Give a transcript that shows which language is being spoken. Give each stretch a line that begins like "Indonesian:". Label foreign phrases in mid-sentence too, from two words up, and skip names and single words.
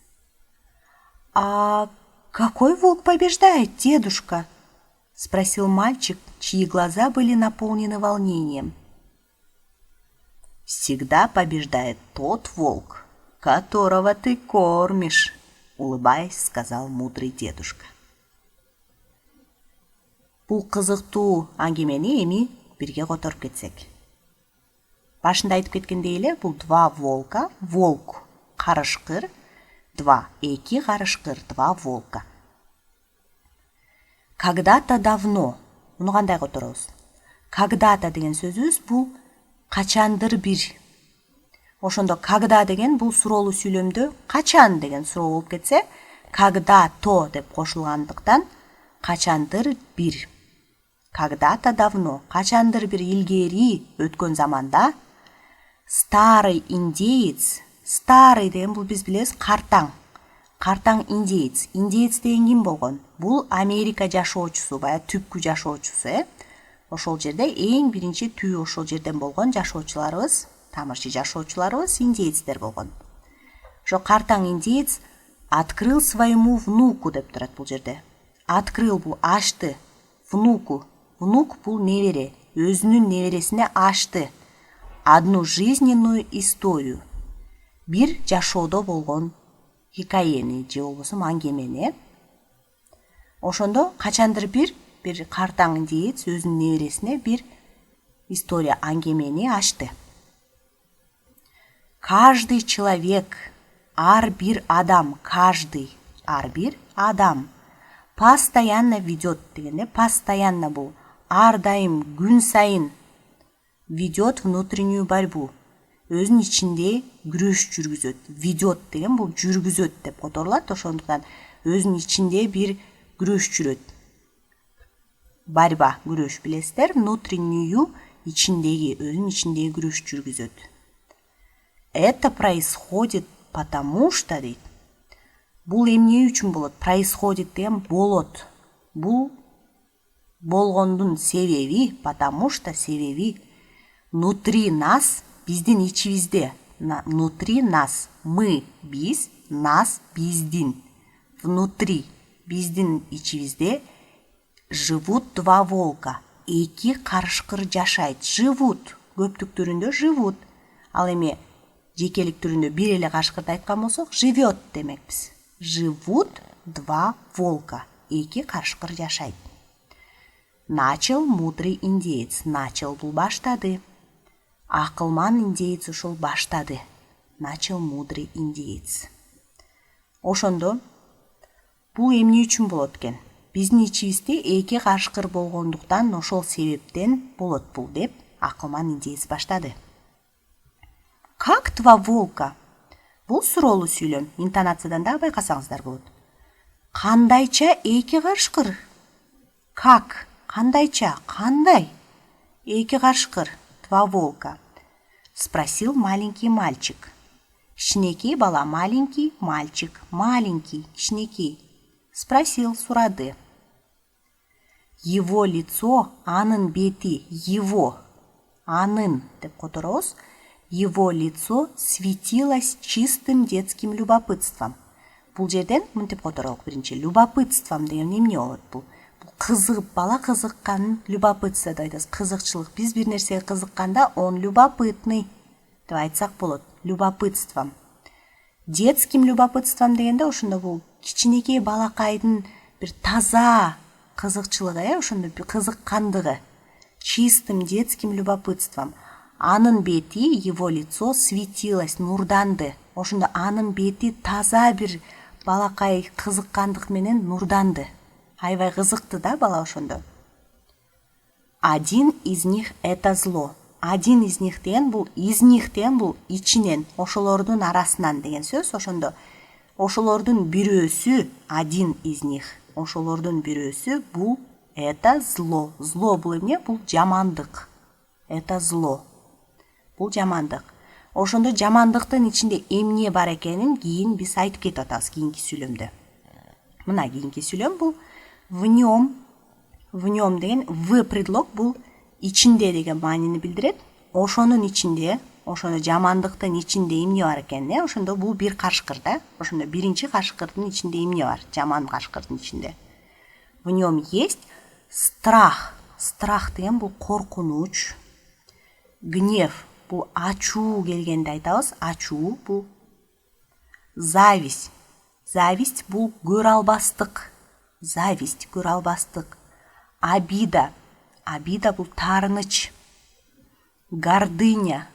Russian: А какой волк побеждает, дедушка? Спросил мальчик, чьи глаза были наполнены волнением. Всегда побеждает тот волк, которого ты кормишь, улыбаясь, сказал мудрый дедушка.
Kyrgyz: Бұл қызықтуу әңгімені эми бирге которуп кетсек. Башында айтып кеткендей эле, бұл
Russian: два волка, волк
Kyrgyz: карышкыр, эки карышкыр,
Russian: два волка. Когда-то давно,
Kyrgyz: муну кандай которобуз? Когда-то деген сөзүбүз бул качандыр бир. Ошондо когда деген бул суроолуу сүйлөмдө качан деген суроо болуп кетсе, когда-то деп кошулгандыктан качандыр бир.
Russian: Когда-то давно,
Kyrgyz: качандыр бир илгери өткөн заманда,
Russian: старый индеец,
Kyrgyz: старый деген бул биз билебиз картаң индеец. Индеец деген ким болгон? Бул Америка жашоочусу, баягы түпкү жашоочусу, Ошол жерде эң биринчи түү ошол жерден болгон жашоочуларыбыз, тамырчы жашоочуларыбыз индеецтер болгон. Ошо картаң индеец
Russian: открыл своему внуку
Kyrgyz: деп турат бул жерде. Открыл бул ачты, внуку. Внук бул небере, өзүнүн небересине ачты
Russian: одну жизненную историю.
Kyrgyz: Бир жашоодо болгон хикаяны же болбосо әңгемени. Ошондо качандыр бир картаң индеец өзүнүн небересине бир история әңгемени ачты.
Russian: Каждый человек,
Kyrgyz: ар бир адам
Russian: постоянно ведет
Kyrgyz: дегенде, постоянно бул ар дайым күн сайын
Russian: ведет внутреннюю борьбу.
Kyrgyz: Өзүнүн ичинде күрөш жүргүзөт. Ведет деген бул жүргүзөт деп которулат. Ошондуктан өзүнүн ичинде бир күрөш жүрөт. Борьба, күрөш билесиздер, внутреннюю ичиндеги, өзүнүн ичиндеги күрөш жүргүзөт.
Russian: Это происходит потому что дейт.
Kyrgyz: Бул эмне үчүн болот? Происходит деген болот. Бул болгондун себеби,
Russian: потому что себеби внутри нас,
Kyrgyz: биздин ичибизде,
Russian: внутри нас, мы,
Kyrgyz: биз, нас, биздин, внутри, биздин ичибизде
Russian: живут два волка,
Kyrgyz: эки карышкыр жашайт. Живут, көптүк түрүндө живут. Ал эми жекелик түрүндө бир эле карышкырды айткан болсок, живет демекпиз.
Russian: Живут два волка,
Kyrgyz: эки карышкыр жашайт.
Russian: Начал мудрый индеец.
Kyrgyz: Начал бул баштады. Акылман индеец ушул баштады.
Russian: Начал мудрый индеец.
Kyrgyz: Ошондо бул эмне үчүн болот экен? Биздин ичибизде эки карышкыр болгондуктан ошол себептен болот бул деп акылман индеец баштады.
Russian: Как два волка?
Kyrgyz: Бул суроолуу сүйлөм. Интонациядан да байкасаңыздар болот. Кандайча эки карышкыр? Как? Кандайча? Кандай? Эки кашкыр, 2 волка.
Russian: Спросил маленький мальчик.
Kyrgyz: Кичинекей бала,
Russian: маленький мальчик, маленький, кичинекей. Спросил, сурады. Его лицо,
Kyrgyz: анын бети, его, анын, деп которобуз.
Russian: Его лицо светилось чистым детским любопытством.
Kyrgyz: Бул жерден мынтип которолук биринчи. Любопытством деген эмне болот бул? Кызыгып, бала кызыкканын любопытство деп айтабыз. Кызыкчылык. Биз бир нерсеге кызыкканда
Russian: он любопытный
Kyrgyz: деп айтсак болот.
Russian: Любопытством. Детским любопытством
Kyrgyz: дегенде ошондо бул кичинекей балакайдын бир таза кызыкчылыгы, ошондо бир кызыккандыгы.
Russian: Чистым детским любопытством.
Kyrgyz: Анын бети,
Russian: его лицо светилось,
Kyrgyz: нурданды. Ошондо анын бети таза бир балакай кызыккандык менен нурданды. Аябай кызыкты да бала ошондо.
Russian: Один из них это зло. Один из них
Kyrgyz: деген бул ичинен, ошолордун арасынан деген сөз. Ошондо ошолордун бирөөсү,
Russian: один из них,
Kyrgyz: ошолордун бирөөсү бул
Russian: это зло.
Kyrgyz: Зло бул эмне? Бул жамандык.
Russian: Это зло.
Kyrgyz: Бул жамандык. Ошондо жамандыктын ичинде эмне бар экенин кийин биз айтып кетип атабыз кийинки сүйлөмдө. Мына кийинки сүйлөм бул
Russian: в нем
Kyrgyz: деген в предлог бул ичинде деген маанини билдирет. Ошонун ичинде, ошондо жамандыктын ичинде эмне бар экен, ошондо бул бир кашкыр да. Ошондо биринчи кашкырдын ичинде эмне бар? Жаман кашкырдын ичинде.
Russian: В нем есть страх.
Kyrgyz: Страх деген бул коркунуч. Гнев бул ачуу келгенде айтабыз. Ачуу бул зависть. Зависть бул көрө албастык. Зависть, көрө албастык. Обида. Обида бул таарыныч. Гордыня.